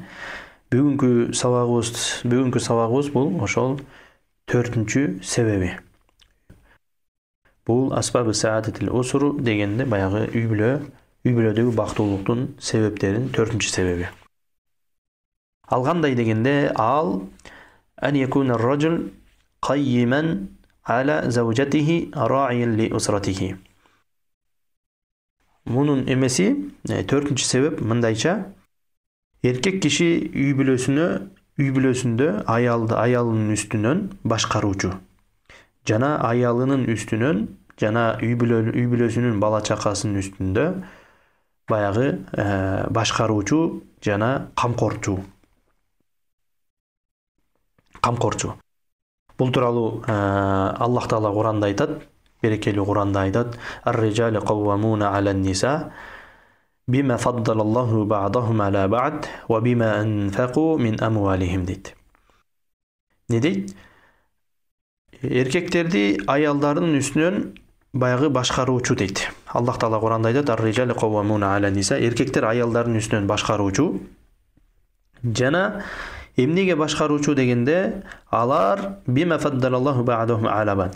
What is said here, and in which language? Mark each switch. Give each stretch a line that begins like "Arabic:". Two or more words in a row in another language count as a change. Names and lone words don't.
Kyrgyz: Бүгүнкү сабагыбыз бул ошол 4-чү себеби. Бул
Arabic: أسباب سعادة الأسرة
Kyrgyz: дегенде баягы үй бүлөдөгү бактылуулуктун себептеринин 4-чү себеби. Ал кандай дегенде ал
Arabic: أن يكون الرجل قيما على زوجته راعيا لأسرته.
Kyrgyz: Мунун эмеси 4-чү себеп мындайча: эркек киши үй бүлөсүндө аялынын үстүнөн башкаруучу жана аялынын үстүнөн жана үй бүлөсүнүн бала чакасынын үстүндө баягы башкаруучу жана камкорчу. Бул тууралуу Аллах Таала Куранда айтат, берекелүү Куранда айтат:
Arabic: "الرجال قوامون على النساء بما فضل الله بعضهم على بعض وبما أنفقوا من أموالهم"
Kyrgyz: дейт. Не дейт? Эркектерди аялдарынын үстүнөн баягы башкаруучу дейт. Аллах Таала Куранда айтат:
Arabic: "الرجال قوامون على النساء",
Kyrgyz: эркектер аялдарынын үстүнөн башкаруучу жана эмнеге башкаруучу дегенде алар
Arabic: بما فضل الله بعضهم على بعض.